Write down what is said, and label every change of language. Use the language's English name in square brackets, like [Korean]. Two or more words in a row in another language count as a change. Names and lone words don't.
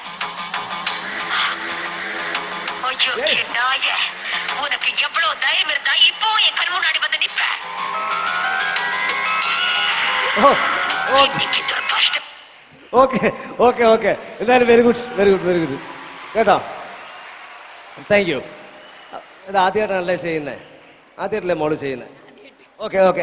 [Tamil] ஐயோ நாயே, உனக்கு எவ்வளவு தைரியம் இருந்தா இப்போ என் கண் முன்னாடி வந்து நிப்ப? [Malayalam] ഓക്കെ ഓക്കെ ഓക്കെ. എന്തായാലും [English] very good very good very good [Malayalam] കേട്ടോ. [English] thank you. [Malayalam] ഇത് ആദ്യമായിട്ടാണല്ലേ ചെയ്യുന്നത്? ആദ്യമായിട്ടല്ലേ മോള് ചെയ്യുന്നത്? ഓക്കെ ഓക്കെ.